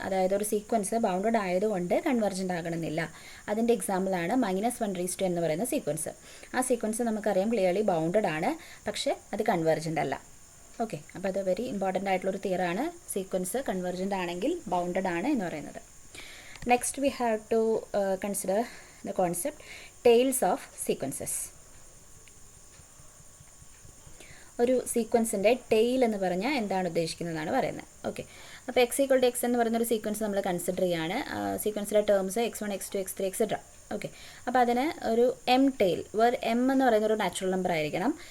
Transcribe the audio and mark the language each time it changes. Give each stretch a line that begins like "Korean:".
Malayalam: അതായത് ഒരു sequence bounded ആയതുകൊണ്ട് കൺവേർജൻ്റ് ആകണമെന്നില്ല. അതിൻ്റെ എക്സാമ്പിളാണ് -1 എന്ന് പറയുന്ന സീക്വൻസ്. ആ സീക്വൻസ് നമുക്കറിയാം ക്ലിയർലി ബൗണ്ടഡ് ആണ്, പക്ഷേ അത് കൺവേർജൻ്റ് അല്ല. ഓക്കെ, അപ്പോൾ അത് വെരി ഇമ്പോർട്ടൻ്റ് ആയിട്ടുള്ളൊരു തിയറാണ്. സീക്വൻസ് കൺവേർജൻ്റ് ആണെങ്കിൽ ബൗണ്ടഡ് ആണ് എന്ന് പറയുന്നത്.
English: Next we have to consider the concept tails of sequences.
Malayalam: ഒരു സീക്വൻസിൻ്റെ ടെയിൽ എന്ന് പറഞ്ഞാൽ എന്താണ് ഉദ്ദേശിക്കുന്നതാണ് പറയുന്നത്. ഓക്കെ, അപ്പോൾ x=x എന്ന് പറയുന്ന ഒരു സീക്വൻസ് നമ്മൾ കൺസിഡർ ചെയ്യാണ്. സീക്വൻസിലെ terms x1, x2, x3, etcetera. Okay, അപ്പോൾ അതിന് ഒരു എം ടെയിൽ, എം എന്ന് പറയുന്ന ഒരു നാച്ചുറൽ നമ്പർ ആയിരിക്കണം.